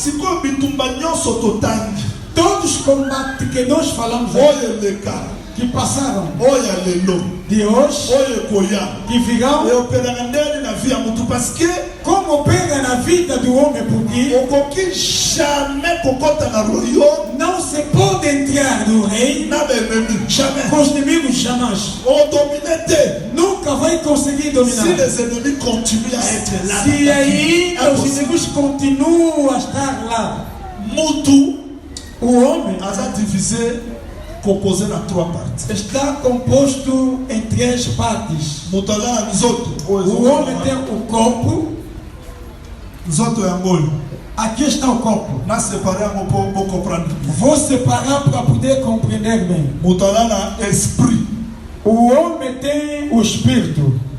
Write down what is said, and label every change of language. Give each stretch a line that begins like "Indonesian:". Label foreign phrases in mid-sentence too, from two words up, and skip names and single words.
Portuguese: Todos os combates que nós falamos aqui, que passaram de hoje, que virão, como opera na vida do homem, porque não se pode entrar no reino com os inimigos jamais. Nunca vai conseguir dominar.
French: Si les ennemis continuent à être là,
Portuguese: se aí os inimigos continuam a estar lá, o homem
French: composé en 3 parties.
Portuguese: Está composto em 3 partes. O homem tem o corpo. Aqui está o corpo. Vou separar para poder compreender bem. O homem tem o espírito.